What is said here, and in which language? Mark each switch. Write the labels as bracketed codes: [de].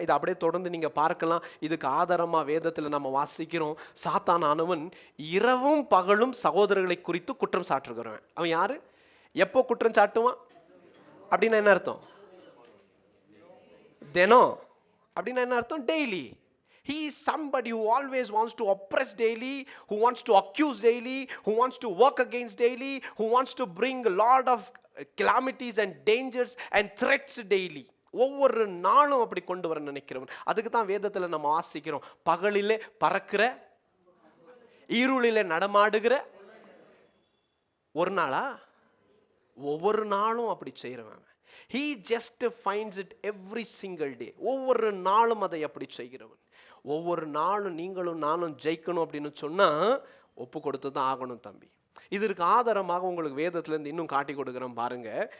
[ta] இது அப்படியே தொடர்ந்து நீங்கள் பார்க்கலாம். இதுக்கு ஆதாரமாக வேதத்தில் நம்ம வாசிக்கிறோம். சாத்தானானவன் இரவும் பகலும் சகோதரர்களை குறித்து குற்றம் சாட்டுகிறவன். அவன் யாரு? எப்போ குற்றம் சாட்டுவான் அப்படின்னா என்ன அர்த்தம்? தினம் அப்படின்னா என்ன அர்த்தம்? Daily. [en] He is somebody who always wants to oppress daily, who wants to accuse daily, who wants to work against daily, who wants to bring a lot of calamities and dangers and threats daily. [ta] ஒவ்வொரு நாளும் அப்படி கொண்டு வர நினைக்கிறவன். அதுக்கு தான் வேதத்தில் நம்ம வாசிக்கிறோம், பகலிலே பறக்கிற இருளிலே நடமாடுகிற. ஒரு நாளா? ஒவ்வொரு நாளும் அப்படி செய்கிறவன். [en] He just finds it every single day. [ta] ஒவ்வொரு நாளும் அதை அப்படி செய்கிறவன். ஒவ்வொரு நாளும் நீங்களும் நானும் ஜெயிக்கணும் அப்படின்னு சொன்னால் ஒப்பு கொடுத்து தான் ஆகணும் தம்பி. இதற்கு ஆதாரமாக உங்களுக்கு வேதத்திலேருந்து இன்னும் காட்டி கொடுக்குறோம் பாருங்க.